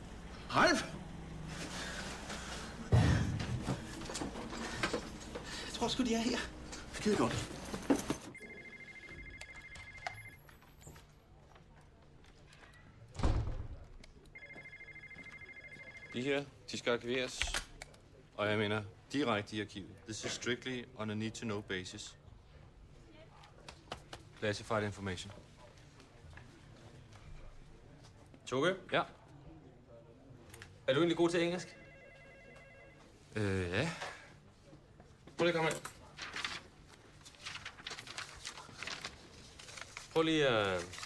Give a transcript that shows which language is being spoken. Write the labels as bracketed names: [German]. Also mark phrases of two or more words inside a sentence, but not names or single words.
[Danish] Jeg tror sgu, de er her. Skide godt. De her, de skal arkiveres. Og jeg mener direkte i arkivet. [English] This is strictly on a need-to-know basis. Classified information. [Danish] Toge? Ja. Er du egentlig god til engelsk? Ja. Prøv lige at komme ind. Prøv lige at...